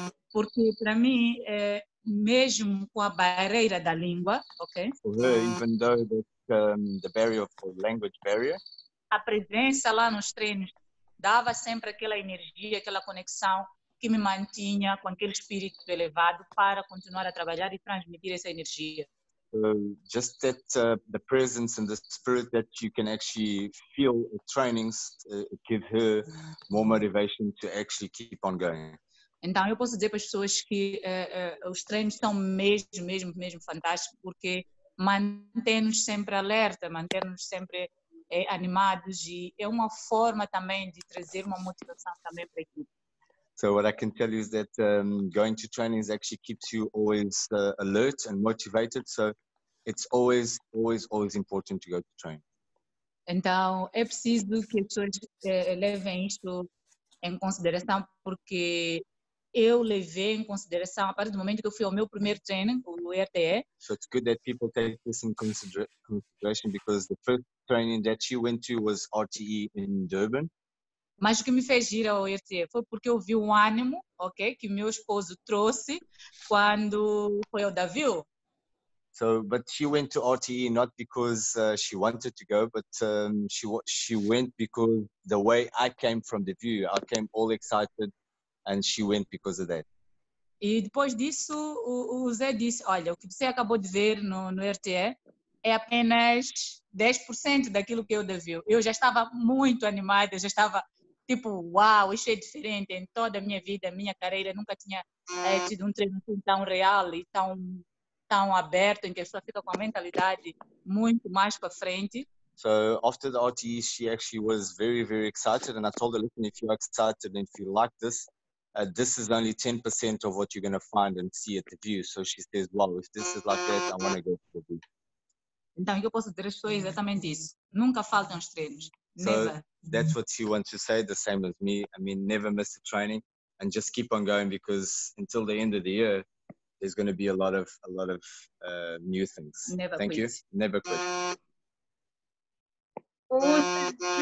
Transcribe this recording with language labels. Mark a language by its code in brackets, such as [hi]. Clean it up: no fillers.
[pt] Porque para mim, mesmo com a barreira da língua, ok? [en] For her, even though that the barrier of the language barrier, [pt] a presença lá nos treinos dava sempre aquela energia, aquela conexão que me mantinha com aquele espírito elevado para continuar a trabalhar e transmitir essa energia. [en] Just that the presence and the spirit that you can actually feel at trainings give her more motivation to actually keep on going. [pt] Então eu posso dizer para as pessoas que os treinos são mesmo fantásticos porque mantém-nos sempre alerta, mantém-nos sempre animados e é uma forma também de trazer uma motivação também para a equipe. [en] So what I can tell you is that going to trainings actually keeps you always alert and motivated. So it's always important to go to train. [pt] Então, é preciso que as pessoas levem isto em consideração, porque eu levei em consideração a partir do momento que eu fui ao meu primeiro treino, o RTE. [en] So it's good that people take this in consideration, because the first training that you went to was RTE in Durban. [pt] Mas o que me fez ir ao RTE foi porque eu vi o ânimo, ok, que meu esposo trouxe quando foi ao Davio. [en] So, but she went to RTE not because she wanted to go, but she went because the way I came from the view, I came all excited, and she went because of that. [pt] E depois disso, o Zé disse, olha, o que você acabou de ver no RTE é apenas 10% daquilo que eu devia. Eu já estava muito animada, já estava tipo, uau, isso é diferente. Em toda a minha vida, minha carreira, nunca tinha tido um treino tão real e tão aberto, em que a pessoa fica com a mentalidade muito mais para frente. [en] So after the RTE, she actually was very, very excited, and I told her, listen, if you're excited and if you like this is only 10% of what you're going to find and see at the view. So she says, wow, if this is like that, I want to go to the view. [pt] Então, o que eu posso dizer às pessoas é exatamente isso. Nunca faltam os treinos. [en] So Never. that's what she wants to say, the same as me. I mean, never miss a training and just keep on going, because until the end of the year, there's going to be a lot of new things. Never Thank quit. you. Never quit. Awesome.